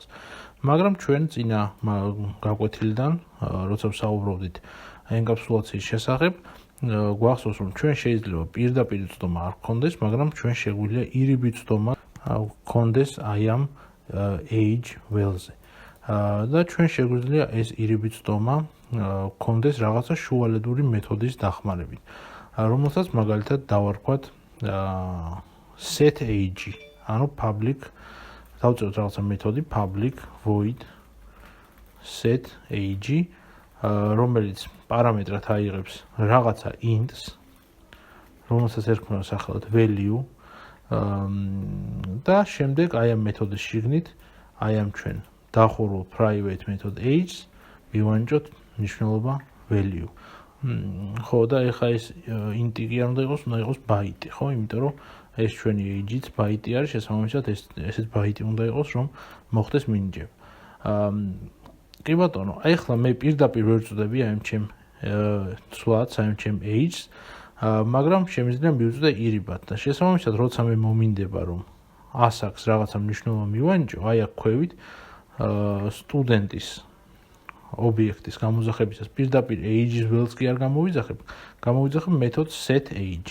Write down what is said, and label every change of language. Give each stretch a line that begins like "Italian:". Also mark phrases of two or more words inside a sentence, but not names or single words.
Georgian: მაგრამ ჩვენ წინა გაკვეთილიდან, როცა ვსაუბრობდით ენკაფსულაციის შესახებ, გვახსოვს რომ ჩვენ შეიძლება პირდაპირ წვდომა არ გქონდეს, მაგრამ ჩვენ შეგვიძლია ირიბი წვდომა გქონდეს აი ამ age ველზე. და ჩვენ შეგვიძლია ეს ირიბი წვდომა გქონდეს რაღაცა შუალედური მეთოდის დახმარებით, რომელსაც მაგალითად დავარქვათ
English: set age,
Georgian: ანუ public დავწეროთ რაღაცა მეთოდი
English: public void set age,
Georgian: რომელიც პარამეტრად აიღებს რაღაცა int-ს, რომელსაც ერქმევა სახელად value და შემდეგ აი ამ მეთოდის შიგნით აი ამ ჩვენ დახურულ
English: private method age-
Georgian: ს მივანიჭოთ მნიშვნელობა value. ხო და ეხლა ეს int-ი კი არ უნდა იყოს, უნდა იყოს byte-ი, ხო? იმიტომ რომ ეს ჩვენი age-იც byte-ი არის, შესაბამისად ესეც byte-ი უნდა იყოს, რომ მოხდეს მინიჭება. კი ბატონო, აი ახლა მე პირდაპირ ვერ წვდები აი ამ ჩემ ცვლადს, აი ამ ჩემ age-ს, მაგრამ შემიძლია მივწვდე ირიბად და შესაბამისად, როცა მე მომინდება რომ ASAX რაღაცა მნიშვნელობა მივანიჭო, აი აქ ქვევით სტუდენტის ობიექტის გამოძახებისას პირდაპირ age-ის ველს კი არ გამოვიძახებ მეთოდს
English: set age.